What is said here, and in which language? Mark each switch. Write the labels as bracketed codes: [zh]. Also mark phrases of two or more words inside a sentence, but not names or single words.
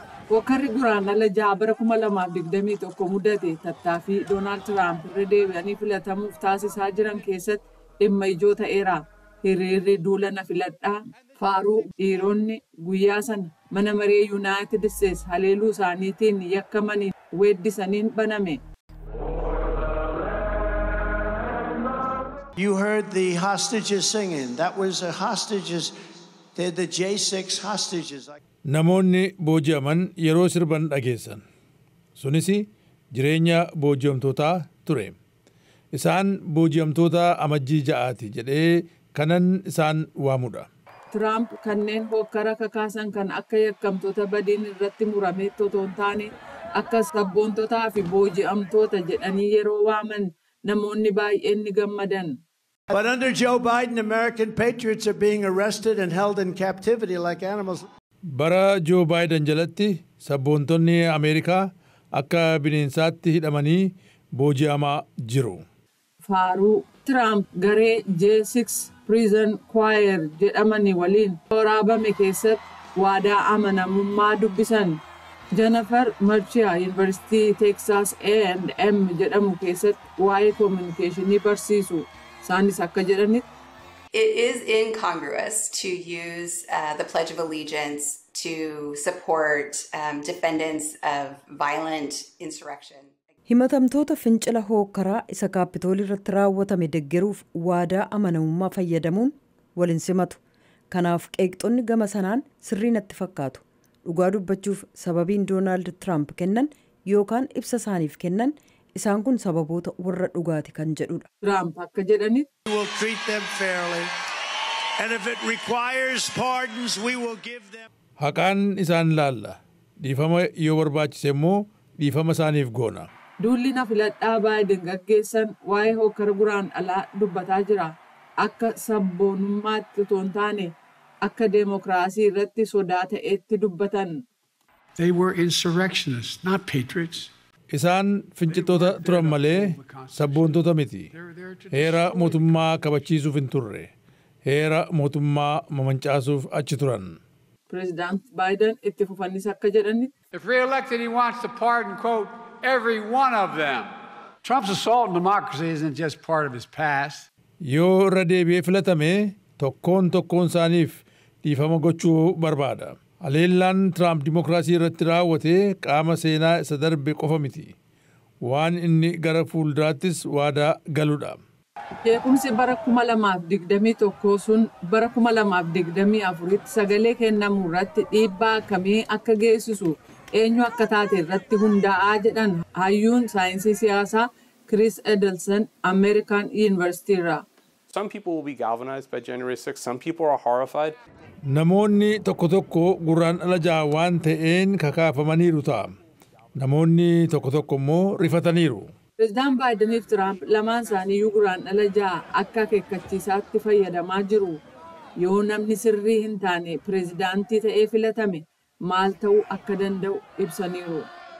[om] Hookkarri guraandhala 6 bara 2021 mudate tattaaffii Doonaald Tiraamp irra deebi'anii filatamuuf taasisaa jiran keessatti dhimma ijoo ta'eera. Hiriirri duula na filadhaa faaruu dhiironni guyyaa sana mana maree Yuunaayitid Isteets haleeluu isaaniitiin yakkamanii weeddisaniin baname. [en] You heard the hostages singing. That was the hostages. They're the J6 hostages. [om] Namoonni booji'aman yeroo sirban dhageessan. Sunis jireenya booji'amtootaa ture. Isaan booji'amtoota Amajjii 6 jedhee kanan isaan waamudha. Tiraamp kanneen hookkara kakaasan kan akka yakkamtoota badiin irratti murame otoo hin taane akka sabboontotaa fi booji'amtoota jedhanii yeroo waaman namoonni baay'een ni gammadan. [en] But under Joe Biden, American patriots are being arrested and held in captivity like animals. [om] Bara Joe Biden jalatti sabboontonni Ameerikaa akka bineensaatti hidhamanii booji'amaa jiru. Faaruu Tiraamp garee J6 Prison Choir jedhamanii waliin waraabame keessatti waadaa amanamummaa dubbisan. Jennifer Marchiyaa Yuunivarsiitii Texas A&M jedhamu keessatti waa'ee koominikeeshinii barsiisu. Isaanis akka jedhanitti. [en] It is incongruous to use the Pledge of Allegiance to support defendants of violent insurrection. [om] Himatamtoota fincila hookkaraa isa kaapitoolii irratti raawwatame deeggaruuf waadaa amanamummaa fayyadamuun waliin simatu. Kanaaf qeeqxonni gama sanaan sirrii natti fakkaatu. Dhugaa dubbachuuf sababiin Doonaald Tiraamp kennan yookaan ibsa isaaniif kennan isaan kun sababoota warra dhugaati kan jedhudha. Tiraamp akka jedhanitti. [en] We will treat them fairly. And if it requires pardons, we will give them. [om] Haqaan isaan laalla. Dhiifama yoo barbaachise immoo dhiifama isaaniif goona. Duulli na filadhaa Baayiden gaggeessan waa'ee hookkara guraandhalaa dubbataa jira. Akka sabboonummaatti otoo hin taane akka deemokiraasii irratti sodaa ta'etti dubbatan. [en] They were insurrectionists, not patriots. [om] Isaan fincitoota turan malee sabboontota miti. Heera mootummaa kabachiisuuf hin turre. Heera mootummaa mamancaasuuf achi turan. Prezidaant Baayiden itti fufannis akka jedhanitti. [en] If re-elected, he wants to pardon, quote, every one of them. Trump's assault on democracy isn't just part of his past. [om] Yoo irra deebi'ee filatame tokkoon isaaniif dhiifama gochuu barbaada. Haleellaan Tiraamp dimokiraasii irratti raawwate qaama seenaa isa darbe qofa miti. Waan inni gara fuulduraattis waadaa galudha. Jeequmsi bara 2021 sun bara 2024tti sagalee kennamuu irratti dhiibbaa akkamii akka geessisu eenyu akka taate irratti hundaa'aa jedhan hayyuun saayinsii siyaasaa Chris Edelson American University irraa. [en] Some people will be galvanized by January 6th. Some people are horrified. [om] Namoonni tokko guraandhala 6 waan ta'een kakaafamaniiru ta'a. Namoonni tokko immoo rifataniiru. Prezidaant Baayideniif Tiraamp lamaan isaaniiyyuu guraandhala 6 akka akeekkachiisaatti fayyadamaa jiru. Yoo namni sirrii hin taane prezidaantii ta'ee filatame maal ta'uu akka danda'u ibsaniiru.